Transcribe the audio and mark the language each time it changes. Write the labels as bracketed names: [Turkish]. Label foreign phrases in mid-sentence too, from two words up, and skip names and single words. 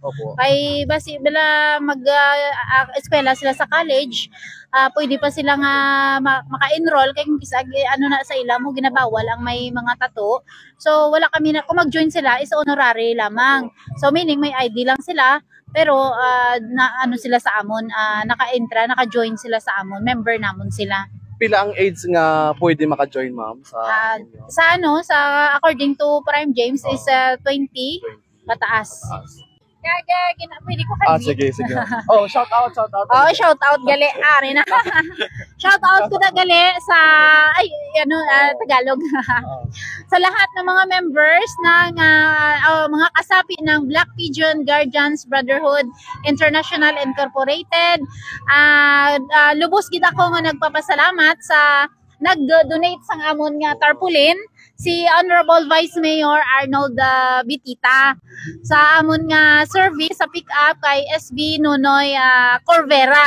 [Hiligaynon] Kay basi bala eskwela sila sa college, pwede pa sila nga maka-enroll kay kisag na sa ila mo ginabawal ang may mga tattoo. So wala kami kung mag-join sila [English] is honorary [Hiligaynon] lamang. So meaning may ID lang sila, pero sila sa amon, naka-join sila sa amon, member namon sila. Pila ang age nga pwede maka-join ma'am sa according to Prime James is 20 pataas. [Filipino] Pwede ko [English] sige. Shout out. Shout out [Hiligaynon] gali ari na. [English] Shout out [Hiligaynon] ko na gali sa Tagalog. [Filipino] Sa lahat ng mga members ng mga kasapi ng Black Pigeon Guardians Brotherhood International Incorporated. [Hiligaynon] Lubos gid ako nga nagpapasalamat sa nag-donate sang amon nga tarpaulin si Honorable Vice Mayor Arnold Bitita sa amon nga service sa pick-up kay SB Nunoy Corvera.